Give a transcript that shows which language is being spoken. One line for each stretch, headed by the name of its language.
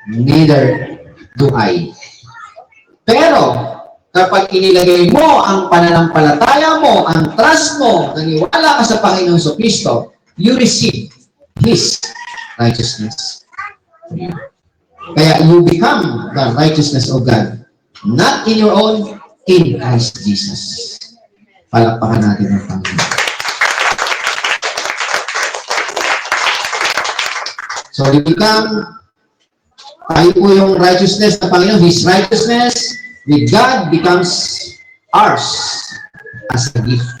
English: Neither do I.
Filipino: Pero, kapag inilagay mo ang pananampalataya mo, ang trust mo, naniwala ka sa Panginoon sa Kristo,
English: you receive His righteousness. Kaya you become the righteousness of God. Not in your own, in Christ Jesus.
Filipino: Palakpakan natin ang Panginoon.
English: So, we become,
Filipino: tayo po yung righteousness ng Panginoon,
English: His righteousness with God becomes ours as a gift.